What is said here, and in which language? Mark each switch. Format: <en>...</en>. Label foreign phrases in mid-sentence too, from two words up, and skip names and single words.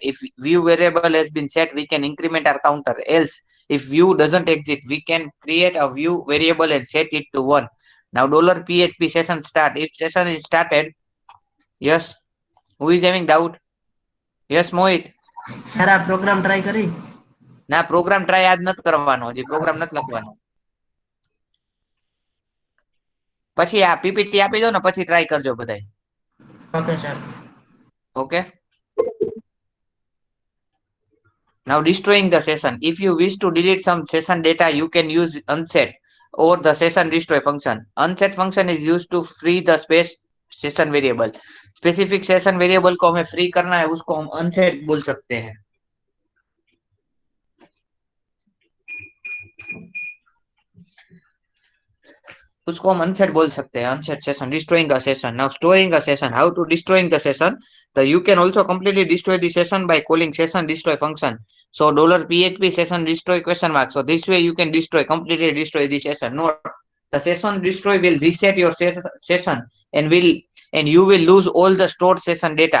<en>If view variable has been set, we can increment our counter. Else, if view doesn't exist, we can create a view variable and set it to 1. Now, $PHP session start. If session is started, yes. Who is having doubt? Yes, Mohit.</en> <gu>સર આ</gu> <en>program try</en> <gu>કરી. ના</gu> <en>program try</en> <gu>આજ નથી કરવાનો, હજી પ્રોગ્રામ નથી લખવાનો. પછી આ પીપીટી આપી દો ને પછી ટ્રાય કરજો બધાય.</gu> <en>Okay sir. Okay. Now destroying the session. If you wish to delete some session data, you can use unset or the session destroy function. Unset function is used to free the space session variable. Specific session variable</en> <hi>को हमें free करना है उसको हम unset बोल सकते हैं. उसको हम unset बोल सकते हैं.</hi> <en>Unset session, destroying a session. Now storing a session. How to destroying the session? You can also completely destroy the session by calling session destroy function. So $PHP session destroy question mark. So this way you can completely destroy the session. Note the session destroy will reset your session and you will lose all the stored session data.</en>